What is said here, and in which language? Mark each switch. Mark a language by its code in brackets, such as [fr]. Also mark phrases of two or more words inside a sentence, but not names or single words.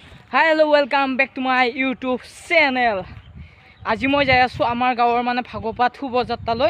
[en] Hi, hello, welcome back to my YouTube channel. [as] আজি মই যাই আছো আমাৰ গাঁৱৰ মানে ভাগপাত শুভযাত্ৰালৈ।